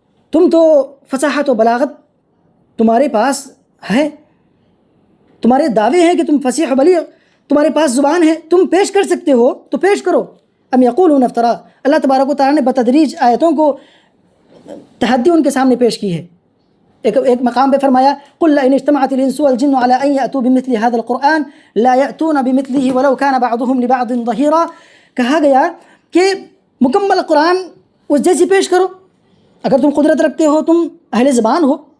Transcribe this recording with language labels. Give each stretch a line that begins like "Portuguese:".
Urdu: تم تو فصاحت و بلاغت تمہارے پاس ہے، تمہارے دعوے ہیں کہ تم فصیح و بلیغ، تمہارے پاس زبان ہے، تم پیش کر سکتے ہو تو پیش کرو.
Arabic: ام یقولون افترا.
Urdu: اللہ تبارک و تعالیٰ نے بتدریج آیتوں کو تحدی ان کے سامنے پیش کی ہے. ایک مقام پہ فرمایا
Arabic: قل لئن اجتمعت الانس والجن على ان ياتوا بمثل هذا القرآن لا ياتون بمثله ولو كان بعضهم لبعض ظهيرا.
Urdu: کہا گیا کہ مکمل قرآن اس جیسی پیش کرو اگر تم قدرت رکھتے ہو، تم اہل زبان ہو.